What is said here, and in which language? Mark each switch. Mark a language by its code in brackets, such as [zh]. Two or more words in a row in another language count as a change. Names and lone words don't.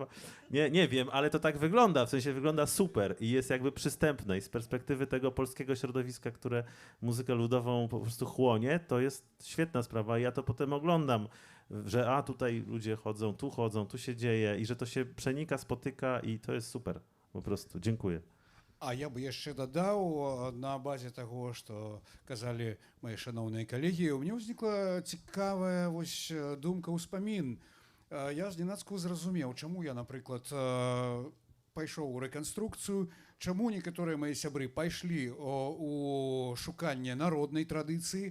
[pl] Nie wiem, ale to tak wygląda, w sensie wygląda super i jest jakby przystępne i z perspektywy tego polskiego środowiska, które muzykę ludową po prostu chłonie, to jest świetna sprawa i ja to potem oglądam, że tutaj ludzie chodzą, tu się dzieje i że to się przenika, spotyka i to jest super. Po prostu. Dziękuję. [be] А я бы яшчэ дадаў на базе таго, што казалі мае шаноўныя калегі, у мяне ўзнікла цікавая думка, ўспамін. Я зненацку зразумеў, чаму я, напрыклад, пайшоў у рэканструкцыю, чаму некаторыя мае сябры пайшлі у шуканне народнай традыцыі.